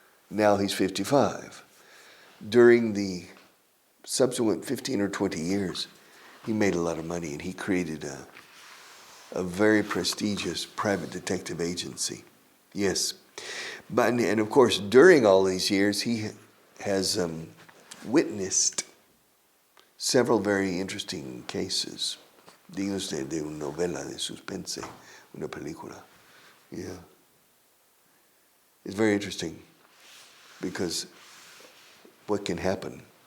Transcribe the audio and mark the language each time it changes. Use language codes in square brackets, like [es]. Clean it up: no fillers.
[en] Now he's 55. During the subsequent 15 or 20 years, he made a lot of money and he created a very prestigious private detective agency. Yes. And of course, during all these years, he has witnessed several very interesting cases. [es] Dignos de una novela de suspense, una película. [en] Yeah. It's very interesting because what can happen?